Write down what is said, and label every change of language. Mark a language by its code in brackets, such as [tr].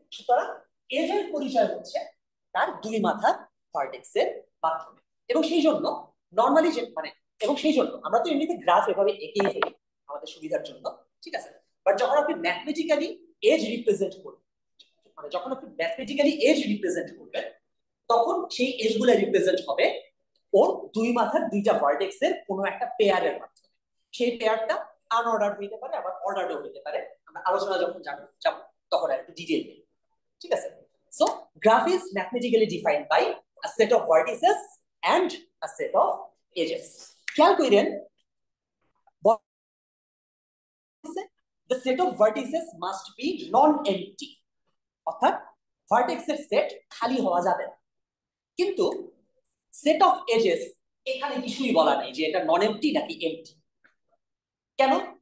[bn] সুতরাং এজ এর পরিচয় হচ্ছে তার দুই মাথার ভার্টেক্স এর মাধ্যমে, এবং সেই জন্য নরমালি যে এবং সেই জন্য আমরা তো এমনিতে গ্রাফ এভাবে এঁকেই ফেলি আমাদের সুবিধার জন্য, ঠিক আছে, বাট যখন আপনি ম্যাথমেটিক্যালি এজ রিপ্রেজেন্ট করবেন, যখন আপনি ম্যাথমেটিক্যালি এজ রিপ্রেজেন্ট করবেন, তখন সেই এজ গুলো রিপ্রেজেন্ট হবে ওর দুই মাথার দুইটা ভার্টেক্স এর কোনো একটা পেয়ারের মাধ্যমে। সেই পেয়ারটা আনঅর্ডার হইতে পারে, আবার অর্ডারও হইতে পারে, আমরা আলোচনা যখন যাব তখন একটু ডিটেইল নেব, ঠিক আছে। [en] So graph is mathematically defined by a set of vertices and a set of edges. [bn] খেয়াল করেন [en] the set of vertices must be non-empty, [bn] অর্থাৎ ভার্টেক্সের সেট খালি হওয়া যাবে না, কিন্তু সেট অফ এজেস এখানে কিছুই বলা নেই যে এটা নন এমটি নাকি এমটি, কেন,